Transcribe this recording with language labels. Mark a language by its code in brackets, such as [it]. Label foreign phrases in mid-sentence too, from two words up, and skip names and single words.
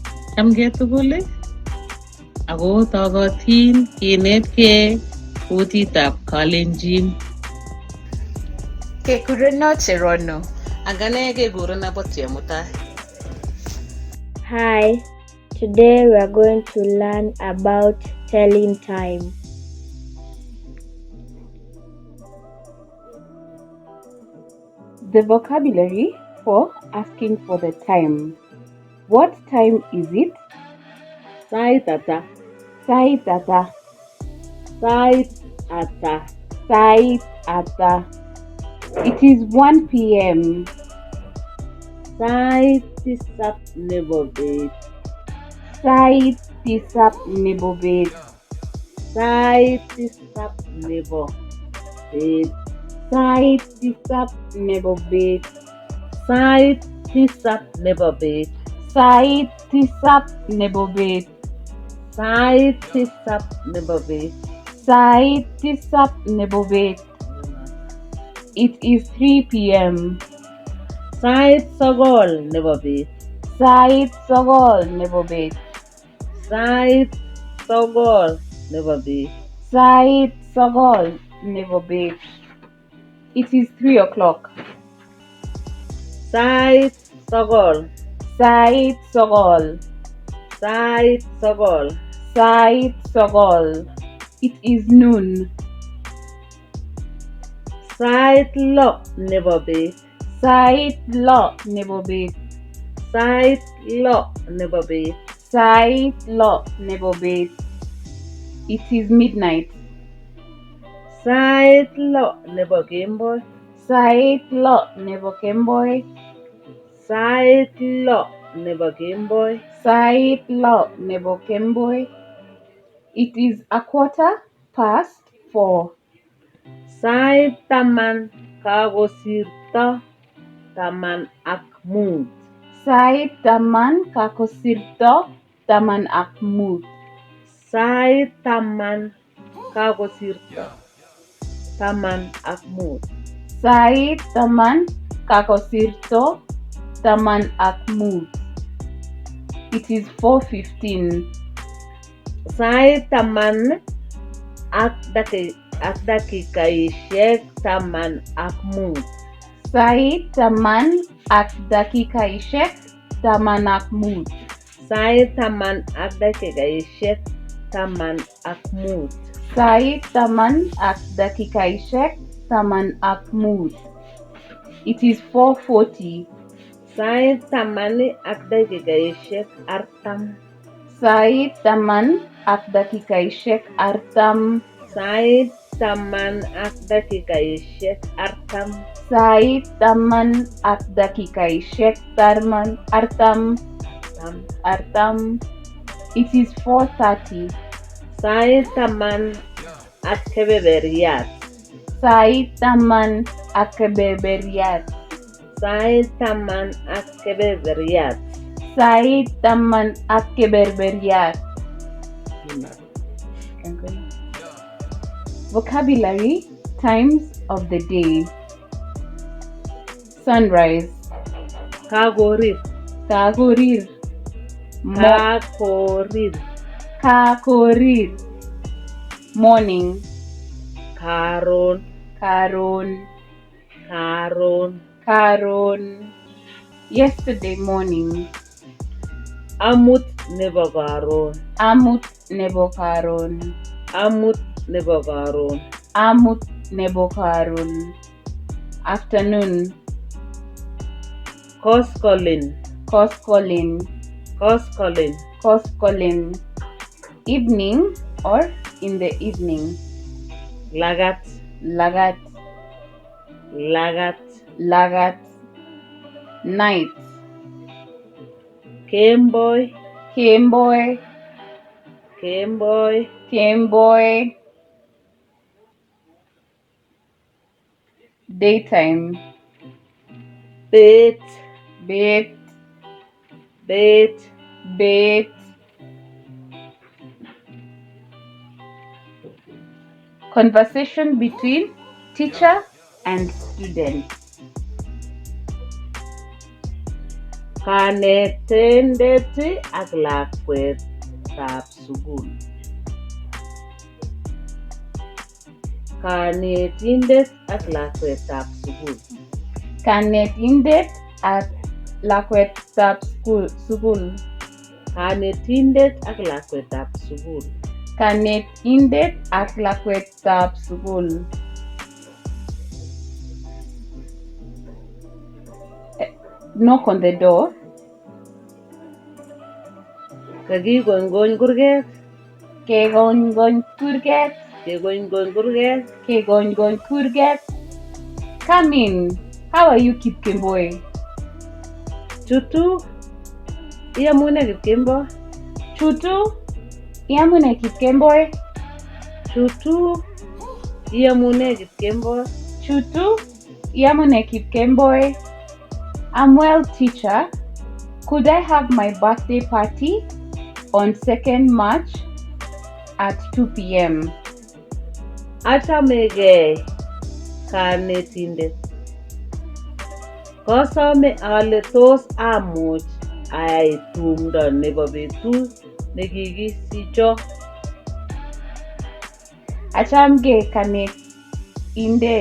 [kln] Chamgei tugul ako togotin kenetkei kutitab Kalenjin. Cherono Cherono. Ak ane kekurenon Mama Chemutai. [en] Hi, today we are going to learn about telling time. The vocabulary for asking for the time. What time is it? [kln] Sait ata? Sait ata. Sait ata? Sait ata. [en] It is 1 p.m. [kln] Sait tisap nebo bet. Sait tisap nebo bet. Sait tisap nebo bet. Sait tisap nebo bet. Sait tisap nebo bet. Sait tisap nebo bet. Sait tisap nebo bet. Sait tisap nebo bet. [en] It is 3 p.m. [kln] Sait sogol nebo bet. Sait sogol nebo bet. Sait sogol nebo bet. Sait sogol nebo bet. [en] It is 3 o'clock. [kln] Sait sogol. Sait sogol. Sait sogol. Sait sogol. [en] It is noon. [kln] Sait lo nebo bet. Sait lo nebo bet. Sait lo nebo bet. Sait lo nebo bet. [en] It is midnight. [kln] Sait lo nebo kemboi. Sait lo nebo kemboi. Sait lo nebo kemboi. Sait lo nebo kemboi. [en] It is 4:15. [kln] Sait taman kakosirto taman ak mut. Sait taman kakosirto taman ak mut. Sait taman kakosirto taman ak mut. Sait taman kakosirto taman ak mut. [en] It is 4:15. [kln] Sait taman ak dakikaishek taman ak mut. Sait taman ak dakikaishek taman ak mut. Sait taman ak dakikaishek taman ak mut. Sait taman ak dakikaishek taman ak mut. [en] It is 4:40. [kln] Sait taman ak dakikaishek artam. Sait taman ak dakikaishek artam. Sait taman ak dakikaishek artam. Sait taman ak dakikaishek artam. [en] It is 4:30. [kln] Sait taman ak kebeberyat. Sait taman ak kebeberyat. Sait taman ak kebeberyat. Sait taman ak kebeberyat. [en] Vocabulary times of the day. Sunrise. [kln] Kakorir. Kakorir. Kakorir. Kakorir. [en] Morning. [kln] Karon. Karon. Karon. Karon. [en] Yesterday morning. [kln] Amut nebo karon. Amut nebo karon. Amut nebo karon. Amut nebo karon. Afternoon. Koskolin. Koskolin. Koskolin. Koskolin. [en] Evening or in the evening. [kln] Lagat. Lagat. Lagat. Lagat. Night. Kemboi. Kemboi. Kemboi. Kemboi. Daytime. Bet. Bet. Bet. Bet. [en] Conversation between teacher and student. [kln] Kanetindet ak lakwetab sukul. Kanetindet ak lakwetab sukul. Kanetindet ak lakwetab sukul. Kanetindet ak lakwetab sukul. Kanetindet ak lakwetab sukul. [en] Knock on the door. [kln] Kakigony kurget. Kegony kurget. Kegony kurget. Kegony kurget. [en] Come in. How are you, Kipkemboi? [kln] Chutu. Iamune Kipkemboi? Chutu. Iamune Kipkemboi? Chutu. Iamune Kipkemboi? Chutu. Iamune Kipkemboi? [en] I'm well, teacher. Could I have my birthday party on 2nd March at 2 p.m.? [kln] Achamegei kanetindet. Kasome ale tos amuch ayai tumdo nebo betut nekikisicho. Achamgei kanetindet.